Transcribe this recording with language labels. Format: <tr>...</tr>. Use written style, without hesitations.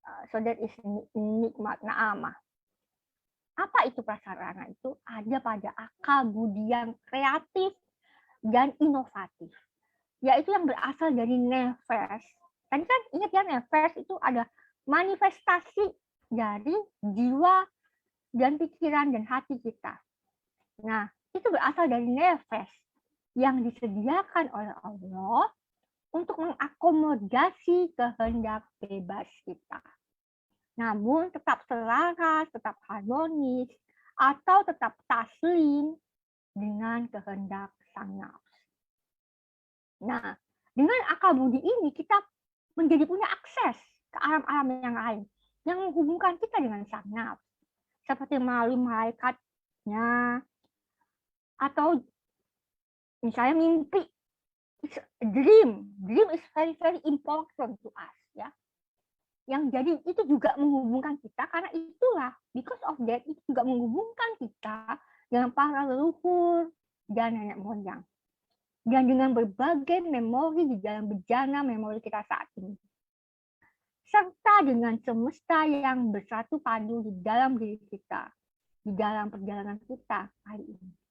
<en>So that is nikmat, na'amah.</en> <id>Apa itu prasarana? Itu ada pada akal budi yang kreatif dan inovatif, yaitu yang berasal dari nefes. Tadi kan ingat ya, nefes itu ada manifestasi dari jiwa dan pikiran dan hati kita. Nah, itu berasal dari nefes yang disediakan oleh Allah untuk mengakomodasi kehendak bebas kita. Namun tetap selaras, tetap harmonis, atau tetap taslim dengan kehendak sang nafs. Nah, dengan akal budi ini kita menjadi punya akses ke alam-alam yang lain yang menghubungkan kita dengan sang nafs, seperti melalui malaikatnya, atau misalnya mimpi.</id> <en>It's a dream. Dream is very very important to us, ya.</en> <id>Yang jadi itu juga menghubungkan kita, karena itulah</id> <en>because of that</en> <id>itu juga menghubungkan kita dengan para leluhur dan nenek moyang, dan dengan berbagai memori di dalam bejana memori kita saat ini, serta dengan semesta yang bersatu padu di dalam diri kita, di dalam perjalanan kita hari ini.</id>